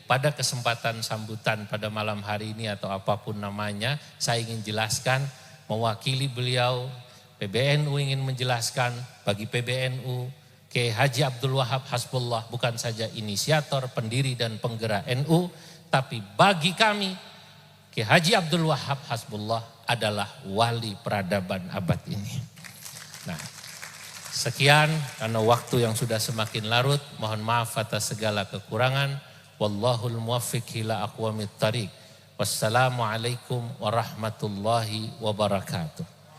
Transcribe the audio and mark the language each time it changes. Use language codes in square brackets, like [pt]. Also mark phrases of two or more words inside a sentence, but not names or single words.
[id] pada kesempatan sambutan pada malam hari ini atau apapun namanya, saya ingin jelaskan mewakili beliau, PBNU ingin menjelaskan bagi PBNU, Kiai Haji Abdul Wahab Hasbullah bukan saja inisiator, pendiri dan penggerak NU, tapi bagi kami Kiai Haji Abdul Wahab Hasbullah adalah wali peradaban abad ini. Nah, sekian karena waktu yang sudah semakin larut, mohon maaf atas segala kekurangan. [ar] والله الموفق إلى أقوم الطريق. والسلام عليكم ورحمة الله وبركاته.